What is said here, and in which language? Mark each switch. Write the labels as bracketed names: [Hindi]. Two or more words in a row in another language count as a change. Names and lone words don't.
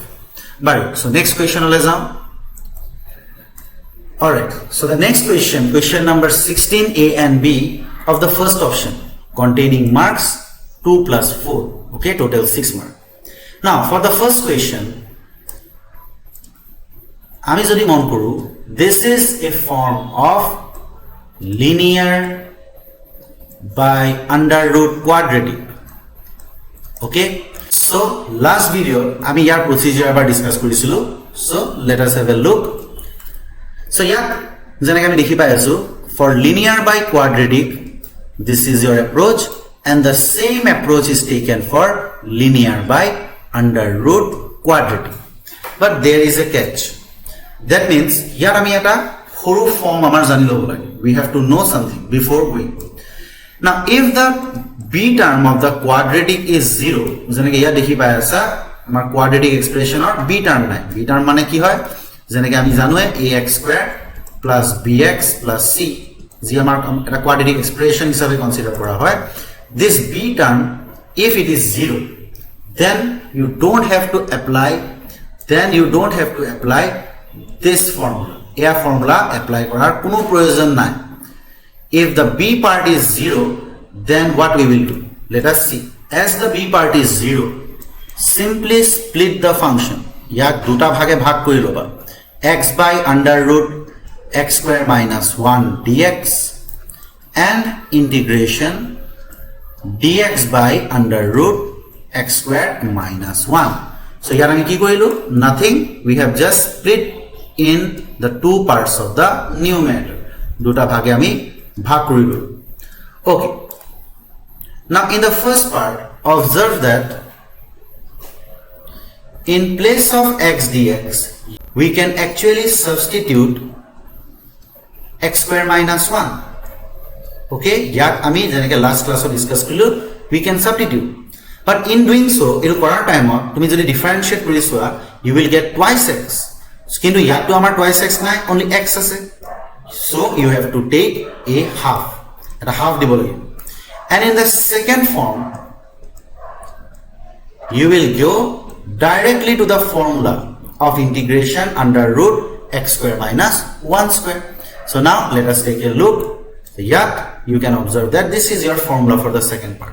[English] Bye. So next question ole jam. Alright. So the next question, question number 16a and b of the first option, containing marks 2 plus 4. Okay, total 6 mark. Now for the first question, [Assamese] আমি যদি মন কৰো, [English] this is a form of linear by under root quadratic. Okay, so last video [Assamese] আমি ইয়াৰ [English] procedure এবাৰ discuss কৰিছিলো. So let us have a look. So [Assamese] ইয়াত যেনেকৈ আমি দেখি পাই আছো, [English] for linear by quadratic this is your approach, and the same approach is taken for linear by under root quadratic. But there is a catch. That means here [Assamese] আমি এটা সৰু ফৰ্ম আমাৰ জানি ল'ব লাগে. [English] We have to know something before going. Now if the b term of the quadratic is 0, [Assamese] যেনেকে ইয়া দেখি পাই আছা আমাৰ [English] quadratic expression or b term [Assamese] নাই, [English] b term [Assamese] মানে কি হয় যেনেকে আমি জানোৱে [English] ax square plus bx plus c [Assamese] যি আমাৰ এটা [English] quadratic expression [Assamese] হিচাপে কনসিডার কৰা হয়. [English] This b term if it is 0, then you don't have to apply this formula. [Assamese] A [English] formula apply [Assamese] কৰাৰ কোনো প্ৰয়োজন নাই. [English] If the b part is 0, then what we will do? Let us see. As the b part is 0, simply split the function. [Assamese] ইয়াক দুটা ভাগে ভাগ কৰি লবা. [English] X by under root x square minus 1 dx and integration dx by under root x square minus 1. So here [Assamese] আমি কি কৰিলো? [English] Nothing. We have just split in the two parts of the numerator. [Assamese] দুটা ভাগে আমি ভাগ কৰিলো. [English] Okay. Now in the first part, observe that in place of x dx, we can actually substitute x square minus 1. Okay, [Assamese] ইয়াক আমি যেনেকে [English] last class discuss কৰিলো, we can substitute. But in doing so, it will correct time [Assamese] তুমি যদি [English] differentiate কৰি চোৱা, you will get twice x. [Assamese] কিন্তু ইয়াকটো আমাৰ twice x নাই, only x আছে. [English] So you have to take a half. [Assamese] এটা half দিব লাগিব. [English] And in the second form, you will go directly to the formula of integration under root x square minus 1 square. So now let us take a look. Yeah, you can observe that this is your formula for the second part.